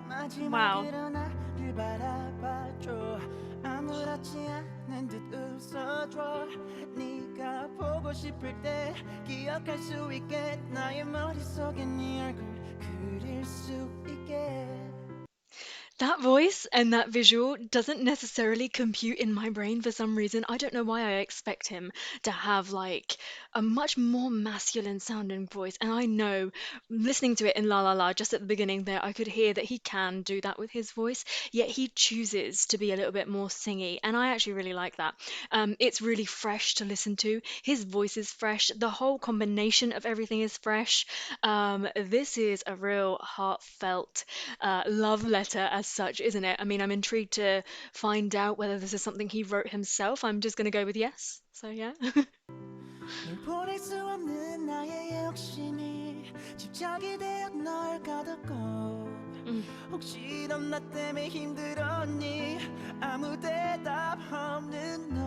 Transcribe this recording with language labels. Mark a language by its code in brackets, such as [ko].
[en] Wow. [ko] 마지막으로 나를 바라봐줘 아무렇지 않은 듯 웃어줘 네가 보고 싶을 때 기억할 수 있게 나의 머릿속에 네 얼굴 그릴 수 있게 [en] That voice and that visual doesn't necessarily compute in my brain for some reason. I don't know why I expect him to have like a much more masculine sounding voice. And I know listening to it in La La La just at the beginning there, I could hear that he can do that with his voice, yet he chooses to be a little bit more singy. And I actually really like that. It's really fresh to listen to. His voice is fresh. The whole combination of everything is fresh. This is a real heartfelt love letter as such, isn't it? I mean, I'm intrigued to find out whether this is something he wrote himself. I'm just going to go with yes. So, yeah. [ko] 널 보낼 수 없는 나의 욕심이 집착이 되어 널 가뒀고 Mm. 혹시 넌 나 때문에 힘들었니 아무 대답 없는